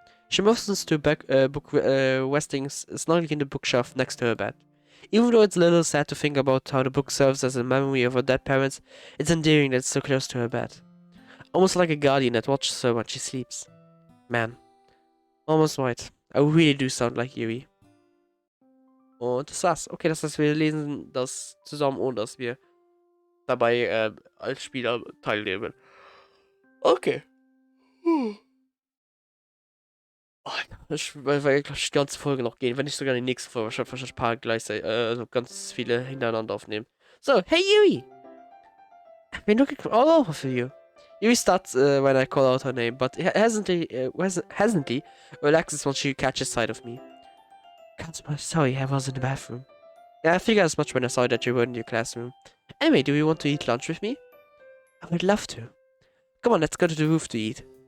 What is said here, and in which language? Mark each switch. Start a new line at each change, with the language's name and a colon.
English: She motions to a book resting snugly in the bookshelf next to her bed. Even though it's a little sad to think about how the book serves as a memory of her dead parents, it's endearing that it's so close to her bed. Almost like a guardian that watches her when she sleeps. Man. Almost right. I really do sound like Yuri.
German: Und das war's. Okay, das heißt, wir lesen das zusammen, ohne dass wir dabei als Spieler teilnehmen. Okay. Ich will die ganze Folge noch gehen, wenn nicht sogar die nächste Folge. Wahrscheinlich ein paar gleichzeitig, also ganz viele hintereinander aufnehmen.
English: So, hey Yuri! I've been looking all over for you. Yuri starts when I call out her name, but hesitantly relaxes when she catches sight of me. Sorry, I was in the bathroom. Yeah, I figured as much when I saw that you were in your classroom. Anyway, do you want to eat lunch with me? I would love to. Come on, let's go to the roof to eat.